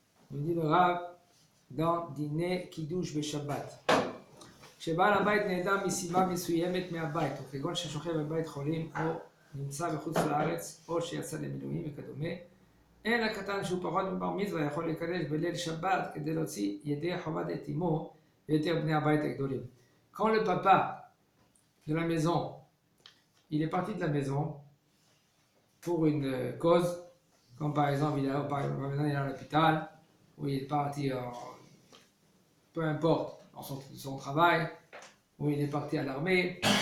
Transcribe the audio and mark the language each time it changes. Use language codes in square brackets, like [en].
[fr] Il dit le Rav dans Dîner Kiddush Beshabbat. [he] כשבעל הבית נעדר מסיבה מסוימת מהבית, וכגון ששוכב בבית חולים או נמצא בחוץ לארץ או שיצא למילואים וכדומה, אין הקטן שהוא פחות מבר מצווה יכול להיכנס בליל שבת כדי להוציא ידי חובת את אמו ויתר בני הבית הגדולים. [fr] Quand le papa de la maison, il est parti de la maison pour une cause, comme par exemple il est à l'hôpital, ou il est parti, peu importe, dans son travail, ou il est parti à l'armée.